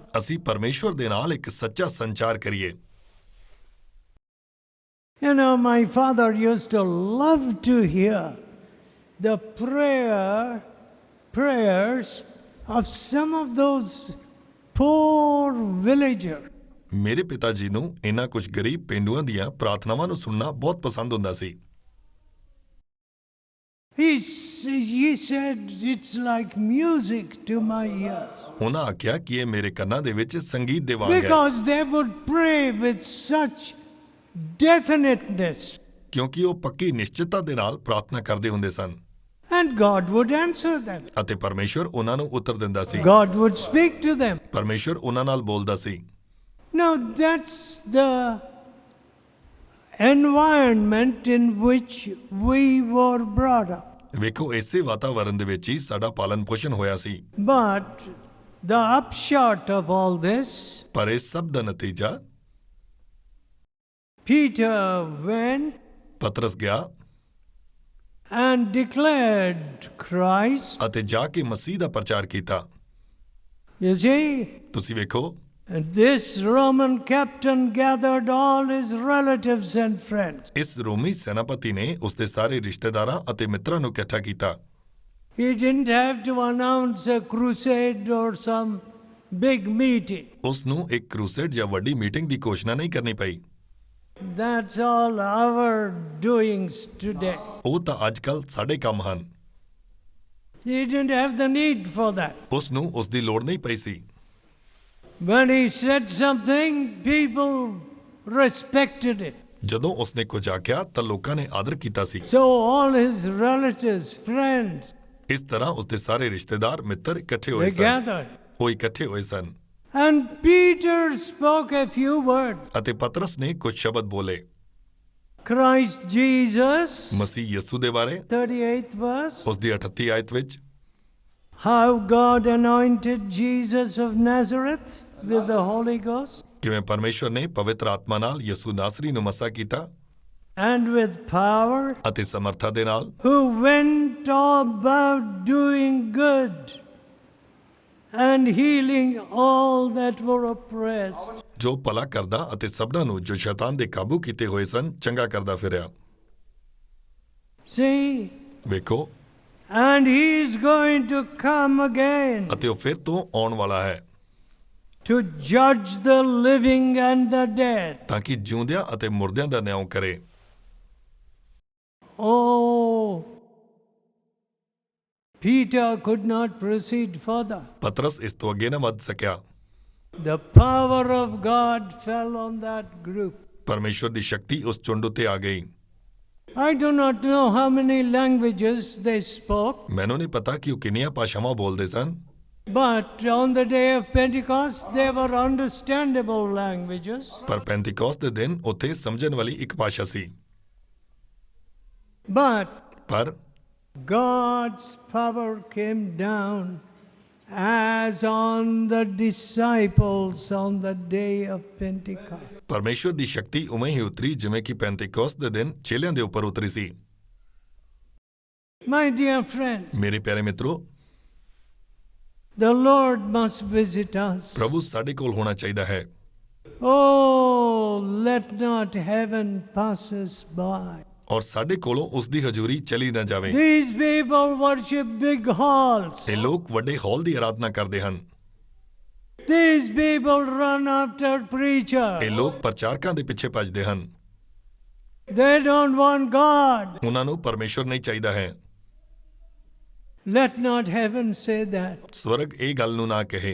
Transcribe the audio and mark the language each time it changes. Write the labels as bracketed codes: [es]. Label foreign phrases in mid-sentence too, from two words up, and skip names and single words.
[pa] ਅਸੀਂ ਪਰਮੇਸ਼ਵਰ ਦੇ ਨਾਲ ਇੱਕ ਸੱਚਾ ਸੰਚਾਰ ਕਰੀਏ। [en] You know, my father used to love to hear the prayers of some of those poor villagers. [pa] ਮੇਰੇ ਪਿਤਾ ਜੀ ਨੂੰ ਇਹਨਾਂ ਕੁਝ ਗਰੀਬ ਪਿੰਡੂਆਂ ਦੀਆਂ ਪ੍ਰਾਰਥਨਾਵਾਂ ਨੂੰ ਸੁਣਨਾ ਬਹੁਤ ਪਸੰਦ ਹੁੰਦਾ ਸੀ। [en] He said it's like music to my ears. [pa] ਉਹਨਾਂ ਆਖਿਆ ਕਿ ਇਹ ਮੇਰੇ ਕੰਨਾਂ ਦੇ ਵਿੱਚ ਸੰਗੀਤ ਦੇ ਵਾਂਗ ਹੈ, [en] Because they would pray with such definiteness. [pa] ਕਿਉਂਕਿ ਉਹ ਪੱਕੀ ਨਿਸ਼ਚਿਤਤਾ ਦੇ ਨਾਲ ਪ੍ਰਾਰਥਨਾ ਕਰਦੇ ਹੁੰਦੇ ਸਨ [en] And God would answer them. [pa] ਅਤੇ ਪਰਮੇਸ਼ਵਰ ਉਹਨਾਂ ਨੂੰ ਉੱਤਰ ਦਿੰਦਾ ਸੀ। [en] God would speak to them. [pa] ਪਰਮੇਸ਼ਵਰ ਉਹਨਾਂ ਨਾਲ ਬੋਲਦਾ ਸੀ। [en] Now that's the environment in which we were brought up. [pa] ਵੇਖੋ, ਇਸੇ ਵਾਤਾਵਰਣ ਦੇ ਵਿੱਚ ਹੀ ਸਾਡਾ ਪਾਲਣ ਪੋਸ਼ਣ ਹੋਇਆ ਸੀ। [en] But the upshot of all this, [pa] ਪਰ ਇਸ ਸਭ ਦਾ ਨਤੀਜਾ, [en] Peter went [pa] ਪਤਰਸ ਗਿਆ [en] and declared Christ. [pa] ਅਤੇ ਜਾ ਕੇ ਮਸੀਹ ਦਾ ਪ੍ਰਚਾਰ ਕੀਤਾ। [en] You see, [pa] ਤੁਸੀਂ ਵੇਖੋ, [en] and this Roman captain gathered all his relatives and friends. [pa] ਇਸ ਰੋਮੀ ਸੈਨਾਪਤੀ ਨੇ ਉਸਦੇ ਸਾਰੇ ਰਿਸ਼ਤੇਦਾਰਾਂ ਅਤੇ ਮਿੱਤਰਾਂ ਨੂੰ ਇਕੱਠਾ ਕੀਤਾ। [en] He didn't have to announce a crusade or some big meeting. [pa] ਉਸ ਨੂੰ ਇੱਕ ਕਰੂਸੇਡ ਜਾਂ ਵੱਡੀ ਮੀਟਿੰਗ ਦੀ ਘੋਸ਼ਣਾ ਨਹੀਂ ਕਰਨੀ ਪਈ। [en] That's all our doings today. [pa] ਉਹ ਤਾਂ ਅੱਜ ਕੱਲ੍ਹ ਸਾਡੇ ਕੰਮ ਹਨ। [en] He didn't have the need for that. [pa] ਉਸ ਨੂੰ ਉਸ ਦੀ ਲੋੜ ਨਹੀਂ ਪਈ ਸੀ। [en] When he said something, people respected it. [pa] ਜਦੋਂ ਉਸਨੇ ਕੁਝ ਆਖਿਆ ਤਾਂ ਲੋਕਾਂ ਨੇ ਆਦਰ ਕੀਤਾ ਸੀ। [en] So all his relatives, friends, [pa] ਇਸ ਤਰ੍ਹਾਂ ਉਸਦੇ ਸਾਰੇ ਰਿਸ਼ਤੇਦਾਰ ਮਿੱਤਰ ਇਕੱਠੇ ਹੋਏ [en] they [pa] ਸਨ। [en] gathered. [pa] ਉਹ ਇਕੱਠੇ ਹੋਏ ਸਨ [en] And Peter spoke a few words. [pa] ਅਤੇ ਪਤਰਸ ਨੇ ਕੁਝ ਸ਼ਬਦ ਬੋਲੇ [en] Christ Jesus, [pa] ਮਸੀਹ ਯਿਸੂ ਦੇ ਬਾਰੇ। [en] 38th verse. [pa] ਉਸ ਦੀ 38 ਆਇਤ ਵਿੱਚ [en] How God anointed Jesus of Nazareth with the Holy Ghost [pa] ਕਿਵੇਂ ਪਰਮੇਸ਼ਵਰ ਨੇ ਪਵਿੱਤਰ ਆਤਮਾ ਨਾਲ ਯਿਸੂ ਨਾਸਰੀ ਨੂੰ ਮਸਾ ਕੀਤਾ [en] and with power, [pa] ਅਤੇ ਸਮਰਥਾ ਦੇ ਨਾਲ, [en] who went about doing good and healing all that were oppressed. [pa] ਜੋ ਭਲਾ ਕਰਦਾ ਅਤੇ ਸਭਨਾਂ ਨੂੰ ਜੋ ਸ਼ੈਤਾਨ ਦੇ ਕਾਬੂ ਕੀਤੇ ਹੋਏ ਸਨ ਚੰਗਾ ਕਰਦਾ ਫਿਰਿਆ। [en] See? [pa] ਵੇਖੋ, [en] And he is going to come again [pa] ਅਤੇ ਉਹ ਫਿਰ ਤੋਂ ਆਉਣ ਵਾਲਾ ਹੈ [en] to judge the living and the dead. [pa] ਤਾਂ ਕਿ ਜਿਉਂਦਿਆਂ ਅਤੇ ਮੁਰਦਿਆਂ ਦਾ ਨਿਆਂ ਕਰੇ। [en] Oh, Peter could not proceed further. [pa] ਪਤਰਸ ਇਸ ਤੋਂ ਅੱਗੇ ਨਾ ਵੱਧ ਸਕਿਆ। [en] The power of God fell on that group. [pa] ਪਰਮੇਸ਼ਵਰ ਦੀ ਸ਼ਕਤੀ ਉਸ ਝੁੰਡ ਉੱਤੇ ਆ ਗਈ। [en] I do not know how many languages they spoke, [pa] ਮੈਨੂੰ ਨਹੀਂ ਪਤਾ ਕਿ ਉਹ ਕਿੰਨੀਆਂ ਭਾਸ਼ਾਵਾਂ ਬੋਲਦੇ ਸਨ, [en] But on the day of Pentecost, they were understandable languages. [pa] ਪਰ ਪੈਂਤੀਕੋਸਤ ਦੇ ਦਿਨ ਉੱਥੇ ਸਮਝਣ ਵਾਲੀ ਇੱਕ ਭਾਸ਼ਾ ਸੀ। [en] But [pa] ਪਰ [en] God's power came down as on the disciples on the day of Pentecost. [pa] ਪਰਮੇਸ਼ਵਰ ਦੀ ਸ਼ਕਤੀ ਉਵੇਂ ਹੀ ਉਤਰੀ ਜਿਵੇਂ ਕਿ ਪੈਂਤੀਕੋਸਤ ਦੇ ਦਿਨ ਚੇਲਿਆਂ ਦੇ ਉੱਪਰ ਉਤਰੀ ਸੀ। [en] My dear friends, [pa] ਮੇਰੇ ਪਿਆਰੇ ਮਿੱਤਰੋ, [en] the Lord must visit us. [pa] ਪ੍ਰਭੂ ਸਾਡੇ ਕੋਲ ਹੋਣਾ ਚਾਹੀਦਾ ਹੈ। [en] Oh, let not heaven pass us by. [pa] ਔਰ ਸਾਡੇ ਕੋਲੋਂ ਉਸ ਦੀ ਹਜ਼ੂਰੀ ਚਲੀ ਨਾ ਜਾਵੇ। [en] These people worship big halls. [pa] ਇਹ ਲੋਕ ਵੱਡੇ ਹਾਲ ਦੀ ਆਰਾਧਨਾ ਕਰਦੇ ਹਨ। [en] These people run after preachers. [pa] ਇਹ ਲੋਕ ਪ੍ਰਚਾਰਕਾਂ ਦੇ ਪਿੱਛੇ ਭੱਜਦੇ ਹਨ। [en] They don't want God. [pa] ਉਹਨਾਂ ਨੂੰ ਪਰਮੇਸ਼ਵਰ ਨਹੀਂ ਚਾਹੀਦਾ ਹੈ। [en] Let not heaven say that. [pa] ਸਵਰਗ ਇਹ ਗੱਲ ਨੂੰ ਨਾ ਕਹੇ।